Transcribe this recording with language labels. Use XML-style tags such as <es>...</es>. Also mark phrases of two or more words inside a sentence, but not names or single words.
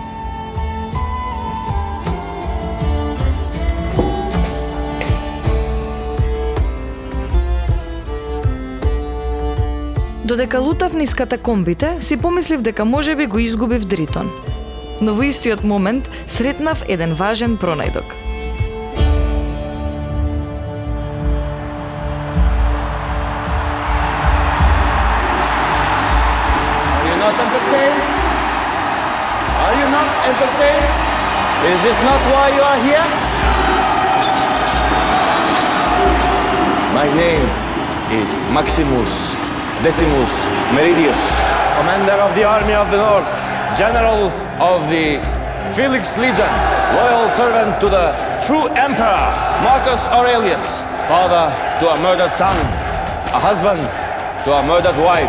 <mk>Додека лутав низ катакомбите, си помислив дека можеби го изгубив Дритон. Но во истиот момент сретнав еден важен пронајдок.</mk> <en>Are you not entertained? Are you not entertained? Is this not why you are here? My name is Maximus Decimus Meridius, commander of the army of the north, general of the Felix Legion, loyal servant to the true emperor, Marcus Aurelius, father to a murdered son, a husband to a murdered wife.</en>